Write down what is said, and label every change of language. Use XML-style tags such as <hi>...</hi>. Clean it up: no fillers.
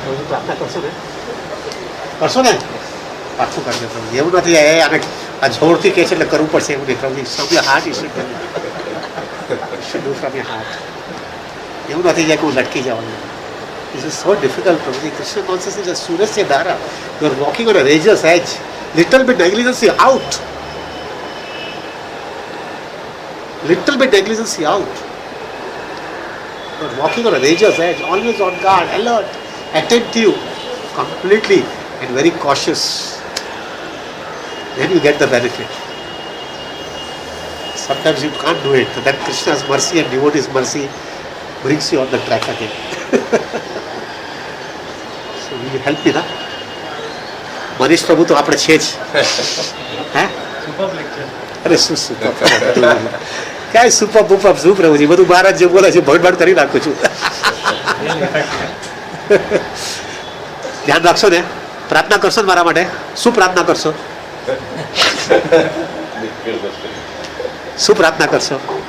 <gu>प्रार्थना કરશો ને પાછું કરજો પ્રભુ. એવું નથી અને આ જોરથી કહે છે એટલે કરવું પડશે એવું નહીં પ્રભુ.</gu> <en>from your heart you should do from your heart.</en> <gu>એવું નથી જાય કે હું લટકી જવાનું.</gu> <en>This is so difficult, Prabhuji. Krishna consciousness is a Surasya Dhara. You are walking on a razor's edge. Little bit negligence, you out. Little bit negligence, you out. You are walking on a razor's edge, always on guard, alert, attentive, completely, and very cautious. Then you get the benefit. Sometimes you can't do it. Then Krishna's mercy and devotee's mercy brings you on the track again. So will you help me ना?</en> <gu>मनीष प्रभु तो આપણે છે જ. હે? Super lecture. અરે શું super. કાઈ super બુપર શું પ્રભુજી બધું મહારાજ જે બોલે છે ભગવાન કરી નાખું છું. ધ્યાન રાખશો ને? પ્રાર્થના કરશો મારા માટે? શું પ્રાર્થના કરશો? શું પ્રાર્થના કરશો?</gu>